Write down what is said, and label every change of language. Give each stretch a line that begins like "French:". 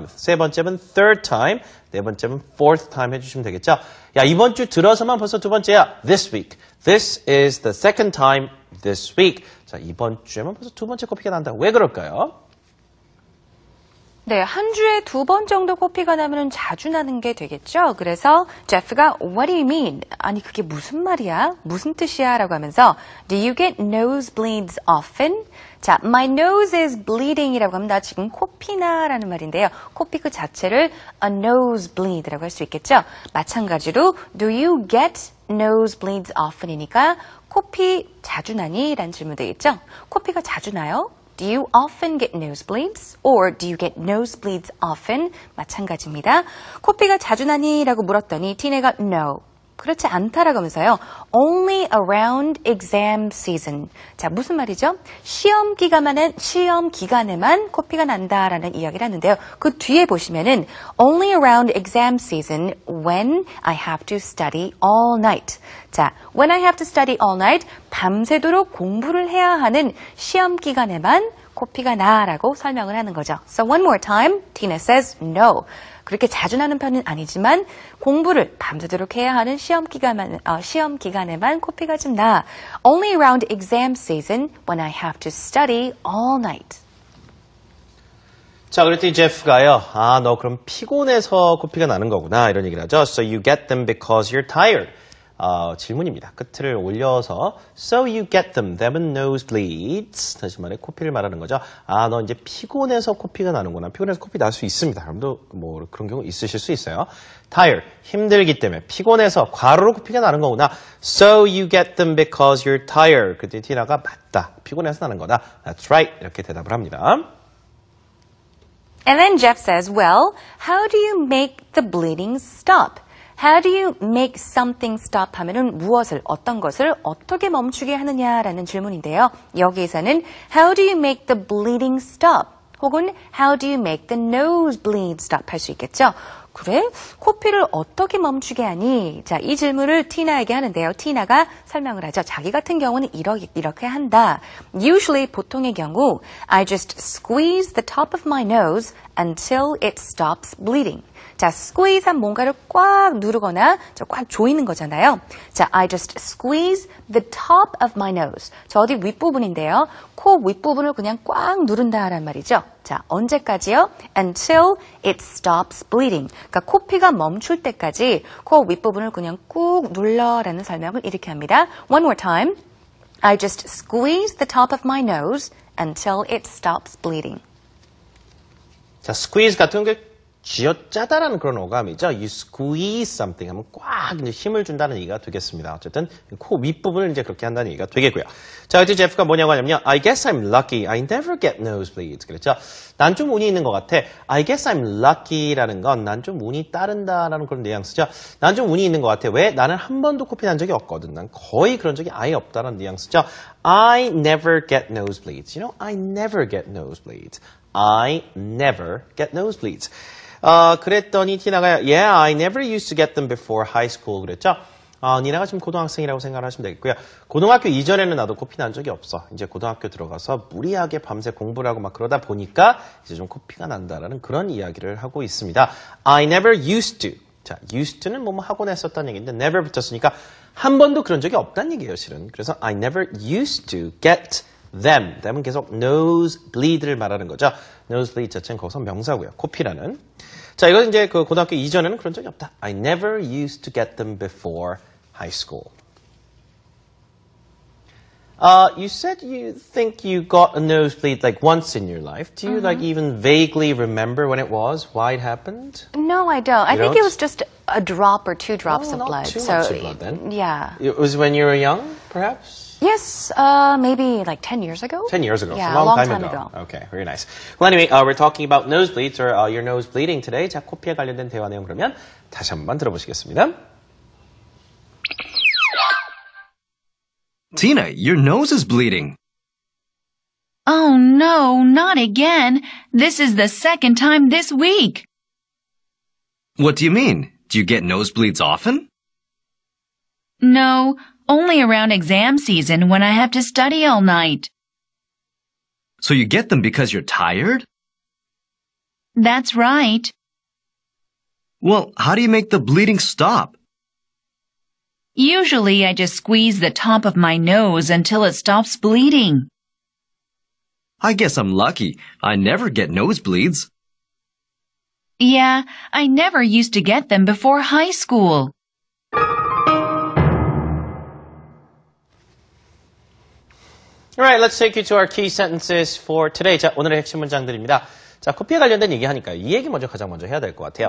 Korean: 세 번째는
English: third time,
Korean: 네 번째는
English: fourth time
Korean: 해주시면 되겠죠. 야, 이번 주 들어서만 벌써 두 번째야.
English: This week. This is the second time this week.
Korean: 자, 이번 주에만 벌써 두 번째 코피가 난다. 왜 그럴까요? 네, 한 주에 두 번 정도 코피가 나면 자주 나는 게 되겠죠. 그래서 제프가
English: What do you mean?
Korean: 아니 그게 무슨 말이야? 무슨 뜻이야? 라고 하면서
English: Do you get nosebleeds often?
Korean: 자,
English: my nose is bleeding
Korean: 이라고 하면 나 지금 코피나 라는 말인데요. 코피 그 자체를 a nosebleed 라고 할 수 있겠죠. 마찬가지로
English: Do you get nosebleeds often?
Korean: 이니까 코피 자주 나니? 라는 질문 되겠죠. 코피가 자주 나요?
English: Do you often get nosebleeds? Or do you get nosebleeds often?
Korean: 마찬가지입니다. 코피가 자주 나니? 라고 물었더니 티네가 No. 그렇지 않다라고 하면서요.
English: Only around exam season.
Korean: 자, 무슨 말이죠? 시험 기간에만 코피가 난다라는 이야기를 하는데요. 그 뒤에 보시면은
English: Only around exam season when I have to study all night.
Korean: 자,
English: when I have to study all night,
Korean: 밤새도록 공부를 해야 하는 시험 기간에만 코피가 나라고 설명을 하는 거죠.
English: So one more time, Tina says no.
Korean: 그렇게 자주 나는 편은 아니지만 공부를 밤새도록 해야 하는 시험 기간에만 코피가 좀 나.
English: Only around exam season when I have to study all night.
Korean: 자, 그랬더니 제프가요. 아, 너 그럼 피곤해서 코피가 나는 거구나. 이런 얘기를 하죠.
English: So you get them because you're tired.
Korean: 질문입니다. 끝을 올려서
English: So you get them. Them은 nosebleeds.
Korean: 다시 말해 코피를 말하는 거죠. 아, 너 이제 피곤해서 코피가 나는구나. 피곤해서 코피 날 수 있습니다. 여러분도 뭐 그런 경우 있으실 수 있어요.
English: Tired.
Korean: 힘들기 때문에 피곤해서 과로로 코피가 나는 거구나.
English: So you get them because you're tired.
Korean: 그때 티나가 맞다. 피곤해서 나는 거다.
English: That's right.
Korean: 이렇게 대답을 합니다.
English: And then Jeff says, well, how do you make the bleeding stop? How do you make something stop
Korean: 하면은 무엇을, 어떤 것을 어떻게 멈추게 하느냐라는 질문인데요. 여기에서는
English: How do you make the bleeding stop?
Korean: 혹은
English: How do you make the nosebleed stop
Korean: 할 수 있겠죠. 그래? 코피를 어떻게 멈추게 하니? 자, 이 질문을 티나에게 하는데요. 티나가 설명을 하죠. 자기 같은 경우는 이렇게 한다.
English: Usually,
Korean: 보통의 경우
English: I just squeeze the top of my nose until it stops bleeding.
Korean: 자, squeeze한 뭔가를 꽉 누르거나 꽉 조이는 거잖아요.
English: 자, I just squeeze the top of my nose.
Korean: 저 어디 윗부분인데요. 코 윗부분을 그냥 꽉 누른다라는 말이죠. 자, 언제까지요?
English: Until it stops bleeding.
Korean: 그러니까 코피가 멈출 때까지 코 윗부분을 그냥 꾹 눌러라는 설명을 이렇게 합니다.
English: One more time. I just squeeze the top of my nose until it stops bleeding.
Korean: 자, squeeze 같은 게 쥐어짜다라는 그런 어감이죠.
English: You squeeze something
Korean: 하면 꽉 이제 힘을 준다는 얘기가 되겠습니다. 어쨌든 코 윗부분을 이제 그렇게 한다는 얘기가 되겠고요. 자, 이제 제프가 뭐냐고 하냐면요.
English: I guess I'm lucky. I never get nosebleeds.
Korean: 그랬죠. 난 좀 운이 있는 것 같아.
English: I guess I'm lucky
Korean: 라는 건 난 좀 운이 따른다라는 그런 뉘앙스죠. 난 좀 운이 있는 것 같아. 왜? 나는 한 번도 코피 난 적이 없거든. 난 거의 그런 적이 아예 없다는 뉘앙스죠.
English: I never get nosebleeds. You know, I never get nosebleeds. I never get nosebleeds.
Korean: 그랬더니 티나가
English: Yeah, I never used to get them before high school 그랬죠.
Korean: 니나가 지금 고등학생이라고 생각을 하시면 되겠고요. 고등학교 이전에는 나도 코피 난 적이 없어. 이제 고등학교 들어가서 무리하게 밤새 공부를 하고 막 그러다 보니까 이제 좀 코피가 난다라는 그런 이야기를 하고 있습니다.
English: I never used to.
Korean: 자, used to는 뭐 하곤 했었다는 얘기인데 never 붙였으니까 한 번도 그런 적이 없다는 얘기예요, 실은. 그래서
English: I never used to get them.
Korean: them은 계속 nosebleed를 말하는 거죠. nosebleed 자체는 거기서 명사고요. 코피라는. 자, 이건 이제 그 고등학교 이전에는 그런 적이 없다.
English: I never used to get them before high school. You said you think you got a nosebleed like once in your life. Do you like even vaguely remember when it was, why it happened? No, I don't. I think it was just a drop or two drops of not blood. too much of blood then. Yeah. It was when you were young, perhaps? Yes, maybe like 10 years ago. 10 years ago. Yeah, so a long time ago. Okay, very nice. Well, anyway, we're talking about nosebleeds or your nose bleeding today.
Korean: 자, 코피에 관련된 대화 내용 그러면 다시 한번 들어보시겠습니다.
English: Tina, your nose is bleeding. Oh no, not again. This is the second time this week. What do you mean? Do you get nosebleeds often? No, only around exam season when I have to study all night. So you get them because you're tired? That's right. Well, how do you make the bleeding stop? Usually I just squeeze the top of my nose until it stops bleeding. I guess I'm lucky. I never get nosebleeds. Yeah, I never used to get them before high school. Alright, let's take you to our key sentences for today.
Korean: 자, 오늘의 핵심 문장들입니다. 자, 코피에 관련된 얘기 하니까 이 얘기 가장 먼저 해야 될 것 같아요.